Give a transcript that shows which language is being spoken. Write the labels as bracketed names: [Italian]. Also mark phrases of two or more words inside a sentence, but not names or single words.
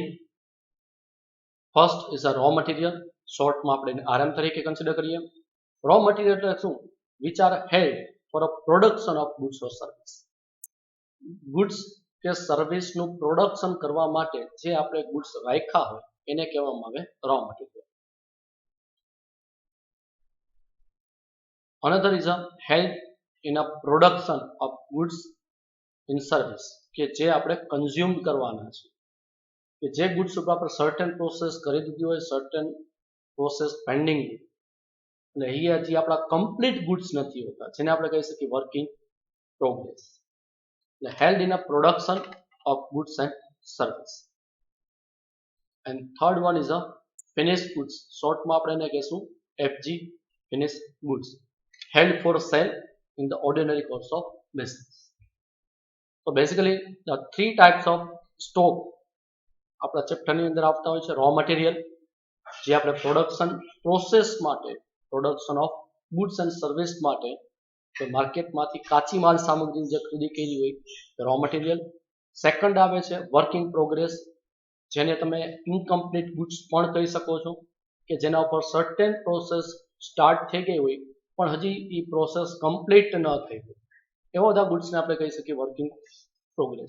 [English] first is a raw material, [Gujarati] શોર્ટમાં આપણે RM તરીકે કન્સિડર કરીએ. [English] raw material [Gujarati] એટલે શું? [English] which are held for a production of goods or service. [Gujarati] ગુડ્સ કે સર્વિસનું પ્રોડક્શન કરવા માટે જે આપણે ગુડ્સ રાખ્યા હોય એને કહેવામાં આવે [English] raw material. Another is a help in a production of goods in service [Gujarati] કે જે આપણે કન્ઝ્યુમ કરવાના છે, કે જે ગુડ્સ ઉપર આપણે [English] certain process [Gujarati] કરી દીધી હોય, [English] certain process [Gujarati] પેન્ડિંગ, એટલે અહીંયા હજી આપણા [English] complete goods [Gujarati] નથી હોતા, જેને આપણે કહી શકીએ [English] work in progress. એટલે held in a production of goods and service. and third one is a finished goods, [Gujarati] શોર્ટમાં આપણે એને કહીશું [English] FG, finished goods, held for sale in the ordinary course of business. So basically the three types of stock [Gujarati] આપણા ચેપ્ટરની અંદર આવતા હોય છે. [English] raw material [Gujarati] જે આપણે [English] production process [Gujarati] માટે, [English] production of goods and service [Gujarati] માટે કે માર્કેટમાંથી કાચી માલ સામગ્રી જે ખરીદી કરી હોય [English] raw material. [Gujarati] સેકન્ડ આવે છે [English] work in progress, [Gujarati] જેને તમે [English] incomplete goods [Gujarati] પણ કહી શકો છો, કે જેના ઉપર [English] certain process [Gujarati] સ્ટાર્ટ થઈ ગઈ હોય પણ હજી એ પ્રોસેસ કમ્પ્લીટ ન થઈ હોય એવા બધા ગુડ્સને આપણે કહી શકીએ [English] work in progress.